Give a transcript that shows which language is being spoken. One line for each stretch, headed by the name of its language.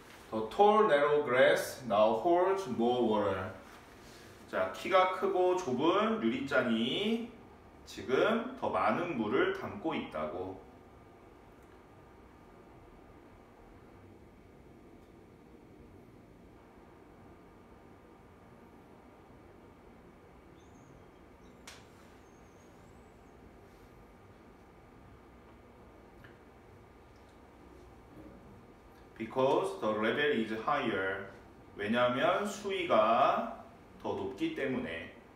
English: The tall narrow grass now holds more water.
Korean: 자, 키가 크고 좁은 유리잔이 지금 더 많은 물을 담고 있다고.
English: Because the level is higher.
Korean: 왜냐하면 수위가 더 높기 때문에.